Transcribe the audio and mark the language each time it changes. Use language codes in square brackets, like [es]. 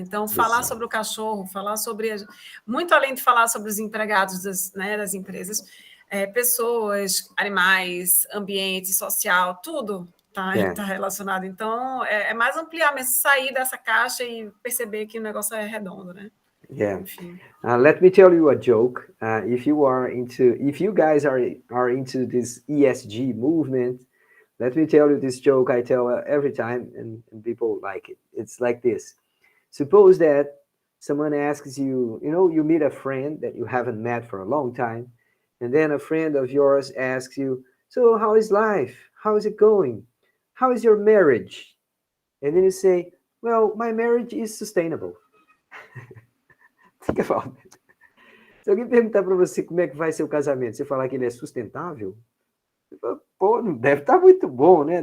[pt] Então, falar sobre o cachorro, falar sobre... Muito além de falar sobre os empregados das empresas, pessoas, animais, ambiente, social, tudo está relacionado. Então, é mais ampliar mesmo, sair dessa caixa e perceber que o negócio é redondo, né? [en] Yeah. Let me tell you a joke. If you guys are into this ESG movement, let me tell you this joke I tell every time, and people like it. It's like this. Suppose that someone asks you, you meet a friend that you haven't met for a long time, and then a friend of yours asks you, so how is life? How is it going? How is your marriage? And then you say, well, my marriage is sustainable. Think about it. [pt] Se alguém perguntar para você como é que vai ser o casamento, você falar que ele é sustentável, você fala, pô, não deve estar muito bom, né?